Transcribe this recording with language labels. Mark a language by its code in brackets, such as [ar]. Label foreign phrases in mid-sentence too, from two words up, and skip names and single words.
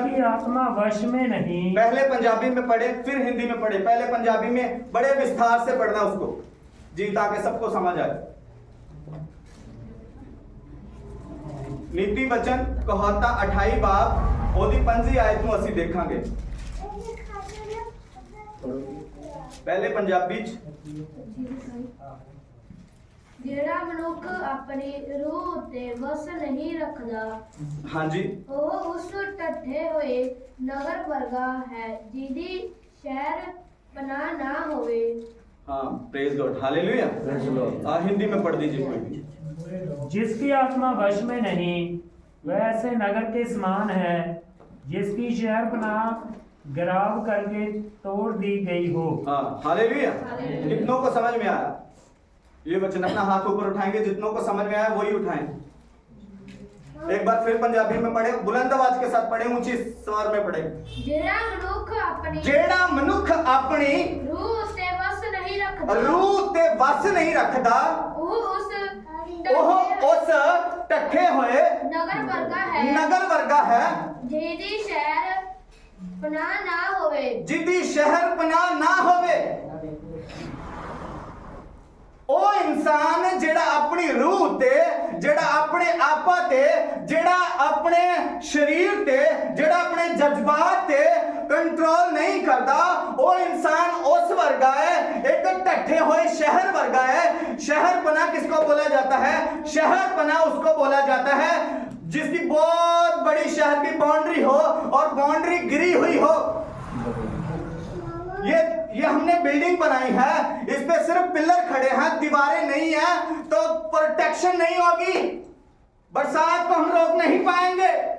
[hi] की आत्मा वश में नहीं। पहले पंजाबी में पढ़े फिर हिंदी में पढ़े, पहले पंजाबी में बड़े विस्तार से पढ़ना उसको जी, ताकि सबको समझ आए। [pa] ਨੀਤੀ ਵਚਨ ਕਹਾਵਤਾ 28 ਬਾਬ ਓਦੀ 5 ਆਇਤ ਨੂੰ ਅਸੀਂ ਦੇਖਾਂਗੇ। [hi] पहले पंजाबी [pa] ਜਿਹੜਾ ਮਨੁੱਖ ਆਪਣੀ ਰੂਹ ਉੱਤੇ ਵਸ ਨਹੀਂ ਰੱਖਦਾ, [hi] हाँ जी, [pa] ਉਹ ਉਸ ਟੱਠੇ ਹੋਏ ਨਗਰ ਵਰਗਾ ਹੈ ਜਿਹਦੀ ਸ਼ਹਿਰ ਪਨਾਹ ਨਾ ਹੋਵੇ। [hi] हाँ, [en] praise God, [hi] हालेलुया। हिंदी में पढ़ दीजिए कोई भी। जिसकी आत्मा वश में नहीं वह ऐसे नगर के समान है जिसकी शहर पनाह गिराव करके तोड़ दी गई हो। हाँ, हालेलुया। कितनों को समझ में आया ये वचन? अपना हाथ ऊपर उठाएंगे, जितनों को समझ में आया वही उठाएं। एक बार फिर पंजाबी में पढ़े, बुलंद आवाज के साथ पढ़े, ऊंची स्वर में पढ़े। [pa] ਜਿਹੜਾ ਮਨੁੱਖ ਆਪਣੀ ਜਿਹੜਾ ਮਨੁੱਖ ਆਪਣੀ ਰੂਹ ਉੱਤੇ ਵਸ ਨਹੀਂ ਰੱਖਦਾ, ਰੂਹ ਤੇ ਵਸ ਨਹੀਂ ਰੱਖਦਾ, ਉਹ ਉਸ ਉਹ ਉਸ ਟੱਠੇ ਹੋਏ ਨਗਰ ਵਰਗਾ ਹੈ ਨਗਰ ਵਰਗਾ ਹੈ ਜਿਹਦੀ ਸ਼ਹਿਰ ਪਨਾਹ ਨਾ ਹੋਵੇ। ਜਿਦੀ ਸ਼ਹਿਰ ਪਨਾਹ ਨਾ ਹੋਵੇ। ਉਹ ਇਨਸਾਨ ਜਿਹੜਾ ਆਪਣੀ ਰੂਹ ਤੇ, ਜਿਹੜਾ ਆਪਣੇ ਆਪਾ ਤੇ, ਜਿਹੜਾ ਆਪਣੇ ਸਰੀਰ ਤੇ, ਜਿਹੜਾ ਆਪਣੇ ਜਜ਼ਬਾਤ ਤੇ ਕੰਟਰੋਲ ਨਹੀਂ ਕਰਦਾ, ਉਹ ਇਨਸਾਨ ਉਸ ਵਰਗਾ ਹੈ, ਇੱਕ ਟੱਠੇ ਹੋਏ ਸ਼ਹਿਰ ਵਰਗਾ ਹੈ। शहरपना किसको बोला जाता है? शहरपना उसको बोला जाता है जिसकी बहुत बड़ी शहर की बाउंड्री हो और बाउंड्री गिरी हुई हो। ये हमने बिल्डिंग बनाई है, इस पे सिर्फ पिलर खड़े हैं, दीवारें नहीं है, तो प्रोटेक्शन नहीं होगी, बरसात को हम रोक नहीं पाएंगे।